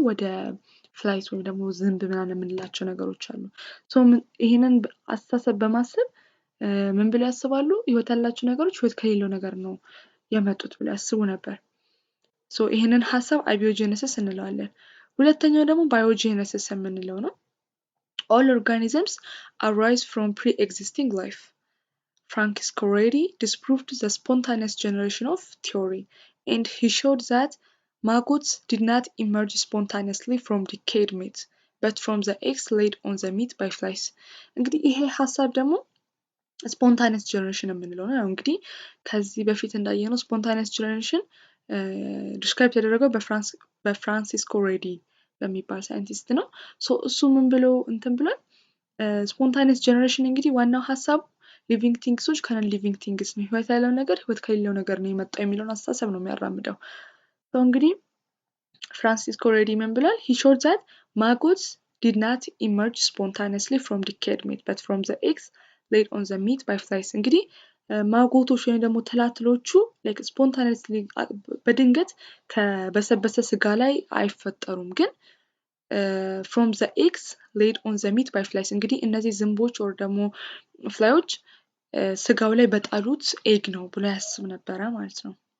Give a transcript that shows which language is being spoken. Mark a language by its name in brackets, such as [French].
[Amharic] ወደ ፍላይስ ወይም ደግሞ ዝንብ ምናምን የምንላቸው ነገሮች አሉ። ይህንን አስተሳሰብ በማሰብ ምን ብለው ያስባሉ? ህይወት ያላቸው ነገሮች ህይወት ከሌለው ነገር ነው የመጡት ብለው ያስቡ ነበር። ይህንን ሀሳብ አቢዮጄነሲስ እንለዋለን። ሁለተኛው ደግሞ ባዮጄነሲስ የምንለው ነው። [English] all organisms arise from pre-existing life. Francis Corredi disproved the spontaneous generation of theory, and he showed that maggots did not emerge spontaneously from decayed meat, but from the eggs laid on the meat by flies. [Amharic] እንግዲህ ይሄ ሀሳብ ደግሞ ስፖንታኒየስ ጀነሬሽን የምንለው ነው። እንግዲህ ከዚህ በፊት እንዳየነው ስፖንታኒየስ ጀነሬሽን ዲስክራይብ የተደረገው በፍራንሲስ ኮሬዲ በሚባል ሳይንቲስት ነው። እሱ ምን ብሎ እንትን ብሏል? ስፖንታኒየስ ጀነሬሽን እንግዲህ ዋናው ሀሳቡ ሊቪንግ ቲንግሶች ከነን ሊቪንግ ቲንግስ ነው፣ ህይወት ያለው ነገር ህይወት ከሌለው ነገር ነው የመጣው የሚለውን አስተሳሰብ ነው የሚያራምደው። እንግዲህ ፍራንሲስ ኮሬዲ ምን ብሏል? [English] he showed that maggots did not emerge spontaneously from decayed meat but from the eggs laid on the meat by flies. [Amharic] እንግዲህ ማጎቶች ወይም ደግሞ ትላትሎቹ ስፖንታኒየስሊ በድንገት ከበሰበሰ ስጋ ላይ አይፈጠሩም፣ ግን [English] from the eggs laid on the meat by flies [Amharic] እንግዲህ እነዚህ ዝንቦች ወር ደግሞ ፍላዮች ስጋው ላይ በጣሉት ኤግ ነው ብሎ ያስብ ነበረ ማለት ነው።